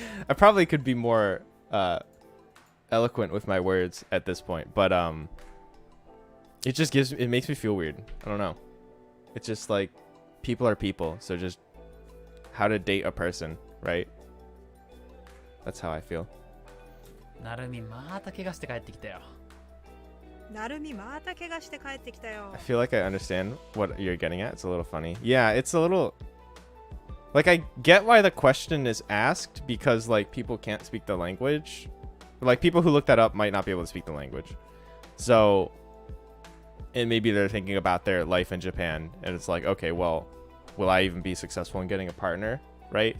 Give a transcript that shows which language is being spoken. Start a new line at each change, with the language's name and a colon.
English: I probably could be more eloquent with my words at this point, but it makes me feel weird. I don't know. It's just like people are people, so just how to date a person, right? That's how I feel.
Japanese: なるみまた怪我して帰ってきたよ。なるみまた怪我して帰ってきたよ
English: I feel like I understand what you're getting at. It's a little funny. Yeah, it's a little like I get why the question is asked because like people can't speak the language. Like people who look that up might not be able to speak the language. So and maybe they're thinking about their life in Japan and it's like, okay, well, will I even be successful in getting a partner? Right?